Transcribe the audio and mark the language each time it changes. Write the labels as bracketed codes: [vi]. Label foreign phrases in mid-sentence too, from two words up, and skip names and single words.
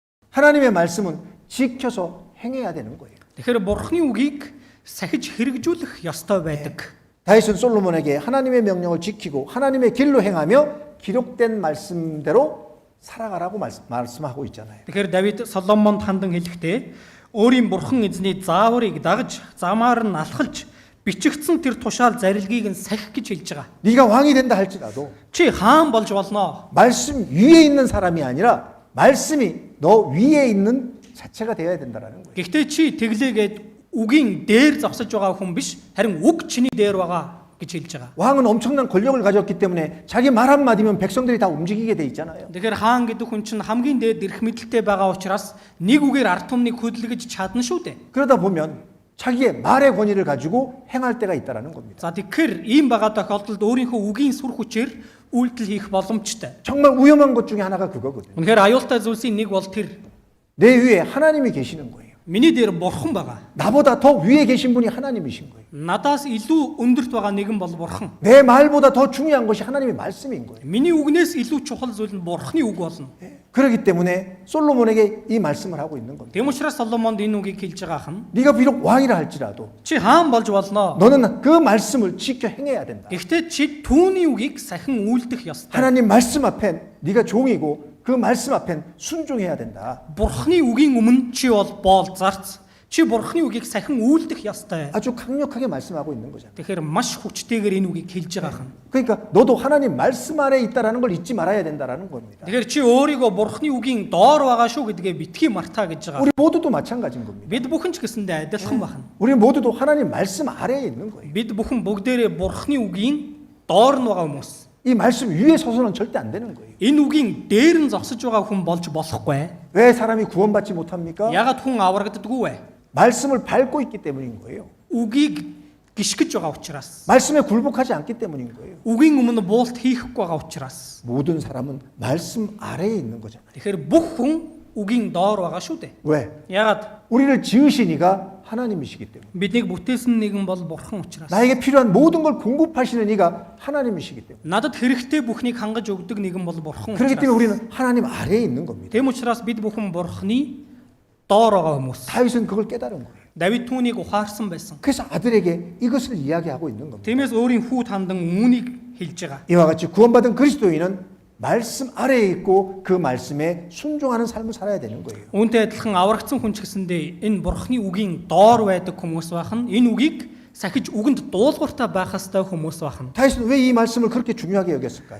[ko] 하나님의 말씀은 지켜서 행해야 되는 거예요. [mn] Тэгэхээр бурхны үгийг сахиж хэрэгжүүлэх ёстой байдаг. [ko] 다윗은 솔로몬에게 하나님의 명령을 지키고 하나님의 길로 행하며 기록된 말씀대로 살아가라고 말씀하고 있잖아요. [mn] Тэгэхээр Давид Соломонд хандан хэлэхдээ өөрийн бурхан эзний зааврыг дагаж замаар нь алхалж бичигдсэн тэр тушаал зарилгийг нь сахих гэж хэлж байгаа. [ko] 네가 왕이 된다 할지라도 [mn] Чи хаан болж болно. [ko] 말씀 위에 있는 사람이 아니라 말씀이 너 위에 있는 자체가 되어야 된다라는 거예요. [mn] Гэхдээ чи тэглээгээд үгийн дээр зогсож байгаа хүн биш, харин үг чиний дээр байгаа гэж хэлж байгаа. [ko] 왕은 엄청난 권력을 가졌기 때문에 자기 말 한마디면 백성들이 다 움직이게 돼 있잖아요. [mn] Тэгэхээр хаан гэдэг хүн чинь хамгийн дээд эрх мэдэлтэй байгаа учраас нэг үгээр ард түмнийг хөдөлгөж чадна шүү дээ. [ko] 그러다 보면 자기의 말의 권위를 가지고 행할 때가 있다라는 겁니다. [mn] За тэгэхээр ийм байгаа тохиолдолд өөрийнхөө үгийн сүр хүчээр үйлдэл хийх боломжтой. [ko] 정말 위험한 것 중에 하나가 그거거든요. [mn] Үнэхээр аюултай зүйлсийн нэг бол тэр [ko] 내 위에 하나님이 계시는 거예요. [mn] миний дээр бурхан байгаа. [ko] 나보다 더 위에 계신 분이 하나님이신 거예요. [mn] Надаас илүү өндөрт байгаа нэгэн бол бурхан. [ko] 내 말보다 더 중요한 것이 하나님의 말씀인 거예요. [mn] Миний үгнээс илүү чухал зүйл нь бурханы үг болно. [ko] 그렇기 때문에 솔로몬에게 이 말씀을 하고 있는 겁니다. [mn] Тэм учраас Соломонд энэ үгийг хэлж байгаа хан [ko] 네가 비록 왕이라 할지라도 [mn] чи хаан болж болно. [ko] 너는 그 말씀을 지켜 행해야 된다. [mn] Гэхдээ чи түүний үгийг сахин үйлдэх ёстой. [ko] 하나님 말씀 앞엔 네가 종이고 그 말씀 앞엔 순종해야 된다. [mn] Бурханы үгийн өмнө чи бол боол зарц. Чи бурханы үгийг сахин үйлдэх ёстой. [ko] 아주 강력하게 말씀하고 있는 거잖아요. [mn] Тэгэхээр маш хүчтэйгээр энэ үгийг хэлж байгаа хан. [ko] 그러니까 너도 하나님 말씀 아래 있다라는 걸 잊지 말아야 된다라는 겁니다. [mn] Тэгэхээр чи өөрийгөө бурханы үгийн доор байгаа шүү гэдгээ битгий мартаа гэж байгаа. [ko] 우리 모두도 마찬가지인 겁니다. [mn] Бид бүхэн ч гэсэндээ адилхан байна. [ko] 우리 모두도 하나님 말씀 아래에 있는 거예요. [mn] Бид бүхэн бүгдээрээ бурханы үгийн доор нь байгаа хүмүүс. [ko] 이 말씀 위에 서서는 절대 안 되는 거예요. [mn] Энэ үгийн дээр нь зогсож байгаа хүн болж болохгүй. [ko] 왜 사람이 구원받지 못합니까? [mn] Ягаад хүн аврагддаггүй вэ? [ko] 말씀을 밟고 있기 때문인 거예요. [mn] Үгийг гიშгэж байгаа учраас. [ko] 말씀에 굴복하지 않기 때문인 거예요. [mn] Үгийн өмнө буулт хийхгүй байгаа учраас. [ko] 모든 사람은 말씀 아래에 있는 거잖아요. [mn] Тэгэхээр бүх хүн үгийн доор байгаа шүү дээ. [ko] 왜? [mn] Ягаад [ko] 우리를 지으신 이가 하나님이시기 때문에. [mn] биднийг бүтээсэн нэгэн бол бурхан учраас. [ko] 나에게 필요한 모든 걸 공급하시는 이가 하나님이시기 때문에. [mn] Надад хэрэгтэй бүхнийг хангаж өгдөг нэгэн бол бурхан [ko] 그렇기 때문에 [mn] учраас. [ko] 우리는 하나님 아래에 있는 겁니다. [mn] Тэм учраас бид бүхэн бурханы доор байгаа хүмүүс. [ko] 다윗은 그걸 깨달은 거예요. [mn] Давид түүнийг ухаарсан байсан. [ko] 그래서 아들에게 이것을 이야기하고 있는 겁니다. [mn] Тиймээс өөрийн хүү тандан үүнийг хэлж байгаа. [ko] 이와 같이 구원받은 그리스도인은 말씀 아래에 있고 그 말씀에 순종하는 삶을 살아야 되는 거예요. [mn] Үүнтэй адилхан аврагдсан хүн ч гэсэндээ энэ бурхны үгийн доор байдаг хүмүүс байх нь энэ үгийг сахиж үгэнд дуулууртай байх ёстой хүмүүс байх нь. [ko] 다윗은 왜 이 말씀을 그렇게 중요하게 여겼을까요?